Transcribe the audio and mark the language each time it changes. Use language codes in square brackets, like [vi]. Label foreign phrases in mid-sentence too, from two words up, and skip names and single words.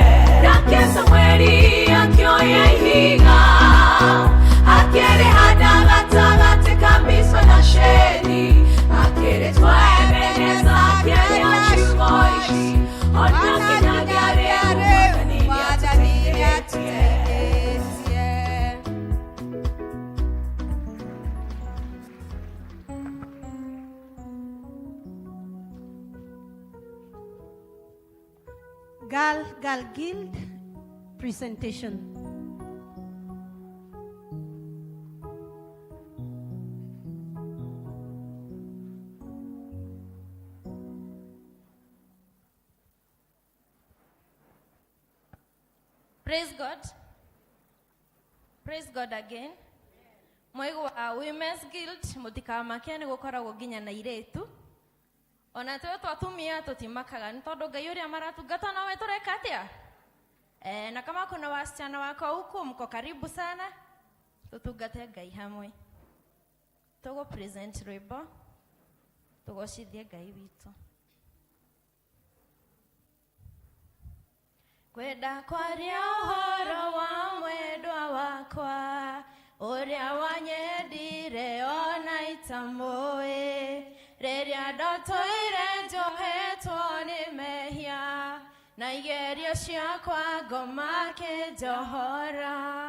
[ki] Nake Samũeli akĩoya ihiga akĩrĩhanda gatagatĩ ka Mizpa na Sheni, akĩrĩtwa Ebeneza akĩaria ciugo ici, ona kinyagia rĩu mwathani nĩatũteithĩtie. [en] Girl Guild presentation. Praise God. Praise God again. [ki] Mwego wa Women's Guild mutikamake nĩgũkoragwo nginya na iretu. Ona tuo twatumia tutimakaga nĩ tondũ Ngai ũrĩa maratungata nawe tũreka atĩa. [sw] Na kama kuna wasichana wako huku mko karibu sana, [ki] tutungate Ngai hamwe. Tugo present rwĩmbo tugocithie Ngai witũ. Kwenda kwaria ũhoro wa mwendwa wakwa, ũrĩa wanyendire ona itamũĩ, rĩrĩa ndotoire njohetwo nĩ mehia, na igerio ciakwa ngoma kĩnjohora.